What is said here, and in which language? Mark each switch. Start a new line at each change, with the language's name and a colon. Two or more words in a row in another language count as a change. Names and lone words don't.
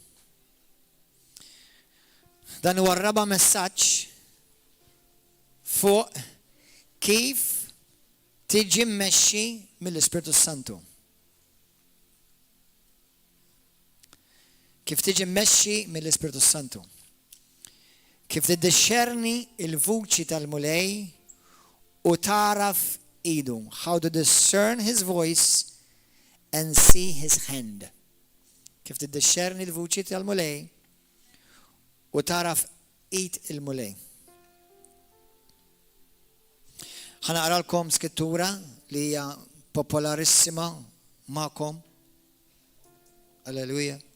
Maltese: Dan huwa r-raba' messaġġ fuq kif tiġi mmexxi mill-Ispiritu Santu. Kif tiġi mmexxi mill-Ispiritu Santu. Kif tiddixxerni il-vuċi tal-mulej u taraf idu.
English: How to discern his voice and see his hand.
Maltese: Kif tiddixxerni il-vuċi tal-mulej u taraf id il-mulej. Ħanaqralkom skrittura li hija popolarissima magħkom. Alleluja.